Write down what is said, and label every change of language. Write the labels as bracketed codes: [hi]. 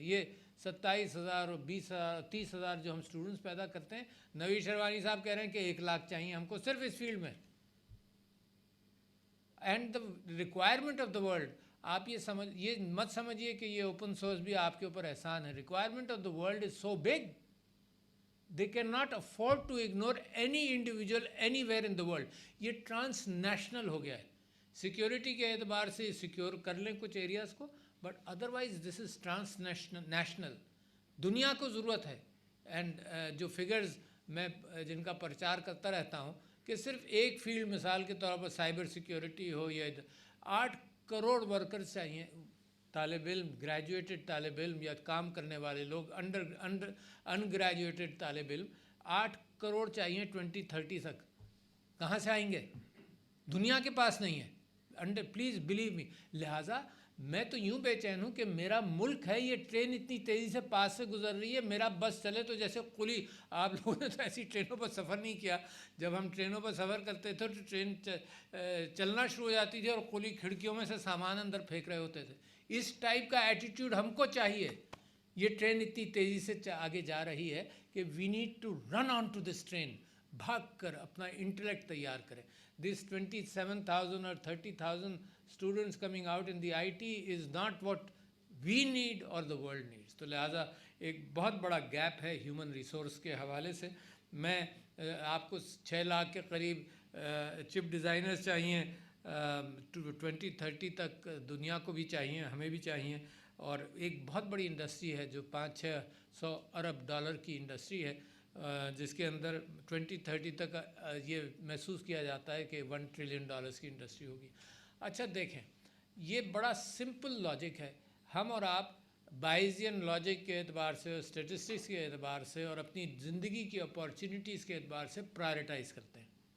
[ur] یہ 27,000 اور 20,000 30,000 جو ہم اسٹوڈنٹس پیدا کرتے ہیں، نوید شروانی صاحب کہہ رہے ہیں کہ 1 لاکھ چاہیے ہم کو صرف اس فیلڈ میں. [en] and the requirement of the world, [ur] آپ یہ مت سمجھیے کہ یہ اوپن سورس بھی آپ کے اوپر احسان ہے. [en] Requirement of the world is so big, they can not afford to ignore any individual anywhere in the world. [ur] یہ ٹرانس نیشنل ہو گیا ہے. سیکیورٹی کے اعتبار سے سیکیور کر لیں کچھ ایریاز کو، [en] But otherwise this is transnational. [ur] دنیا کو ضرورت ہے. اینڈ جو فگرز میں جن کا پرچار کرتا رہتا ہوں کہ صرف ایک فیلڈ، مثال کے طور پر سائبر سیکیورٹی ہو یا 8 کروڑ ورکرز چاہیے، طالب علم، گریجویٹڈ طالب علم یا کام کرنے والے لوگ، ان گریجویٹڈ طالب علم 8 کروڑ چاہیے 2030 تک. کہاں سے آئیں گے؟ دنیا کے پاس نہیں ہے. [en] Please believe me. [ur] لہٰذا میں تو یوں بے چین ہوں کہ میرا ملک ہے، یہ ٹرین اتنی تیزی سے پاس سے گزر رہی ہے، میرا بس چلے تو جیسے قلی. آپ لوگوں نے تو ایسی ٹرینوں پر سفر نہیں کیا. جب ہم ٹرینوں پر سفر کرتے تھے تو ٹرین چلنا شروع ہو جاتی تھی اور قلی کھڑکیوں میں سے سامان اندر پھینک رہے ہوتے تھے. اس ٹائپ کا ایٹیٹیوڈ ہم کو چاہیے. یہ ٹرین اتنی تیزی سے آگے جا رہی ہے کہ [en] We need to run on to this train. [ur] بھاگ کر اپنا انٹلیکٹ تیار کریں. [en] This 27,000 or 30,000 students coming out in the IT is not what we need or the world needs. [ur] تو لہٰذا ایک بہت بڑا گیپ ہے ہیومن ریسورس کے حوالے سے. میں آپ کو 6 لاکھ کے قریب چپ ڈیزائنرز چاہیے، 2030 تک دنیا کو بھی چاہیے، ہمیں بھی چاہیے، اور ایک بہت بڑی انڈسٹری ہے جو 500-600 ارب ڈالر کی انڈسٹری ہے، جس کے اندر 2030 تک یہ محسوس کیا جاتا ہے کہ $1 ٹریلین کی انڈسٹری ہوگی۔ اچھا دیکھیں، یہ بڑا سمپل لاجک ہے، ہم اور آپ بائزین لاجک کے اعتبار سے، اسٹیٹسٹکس کے اعتبار سے، اور اپنی زندگی کی اپارچونیٹیز کے اعتبار سے پرائرٹائز کرتے ہیں